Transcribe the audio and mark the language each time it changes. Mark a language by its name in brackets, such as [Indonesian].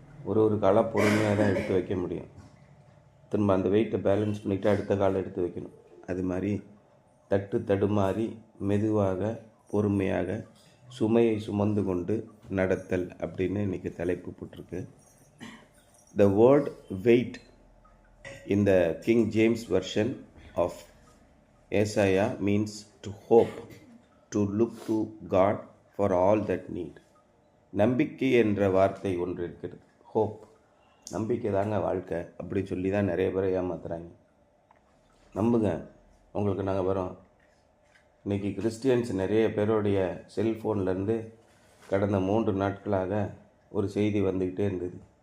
[Tamil] ஒரு காலை பொறுமையாக தான் எடுத்து வைக்க முடியும். திரும்ப அந்த வெயிட்டை பேலன்ஸ் பண்ணிவிட்டு அடுத்த காலை எடுத்து வைக்கணும். அது மாதிரி தடுமாறி மெதுவாக பொறுமையாக சுமையை சுமந்து கொண்டு நடத்தல் அப்படின்னு இன்றைக்கி தலைப்பு போட்டிருக்கு. [English] The word weight in the King James version of Isaiah means to hope, to look to God for all that need. [Tamil] நம்பிக்கை என்ற வார்த்தை ஒன்று இருக்கிறது. ஹோப், நம்பிக்கை தாங்க வாழ்க்கை அப்படி சொல்லி தான் நிறைய பேரை ஏமாத்துறாங்க. நம்புங்க, உங்களுக்கு நாங்கள் வரோம். இன்றைக்கி கிறிஸ்டியன்ஸ் நிறைய பேருடைய செல்ஃபோன்லேருந்து கடந்த 3 நாட்களாக ஒரு செய்தி வந்துக்கிட்டே இருந்தது.